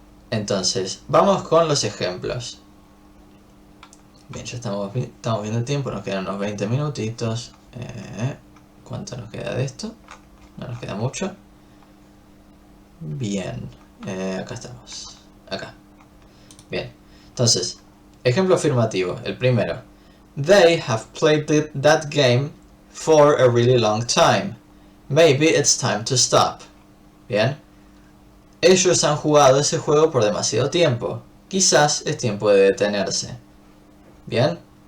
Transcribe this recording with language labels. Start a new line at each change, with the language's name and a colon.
Spanish: Entonces, vamos con los ejemplos. Bien, ya estamos viendo el tiempo, nos quedan unos 20 minutitos. ¿Cuánto nos queda de esto? No nos queda mucho. Bien, acá estamos. Acá. Bien, entonces, ejemplo afirmativo, el primero.
English: They have played that game for a really long time. Maybe it's time to stop. Bien.
Spanish: Ellos han jugado ese juego por demasiado tiempo. Quizás es tiempo de detenerse. Bien.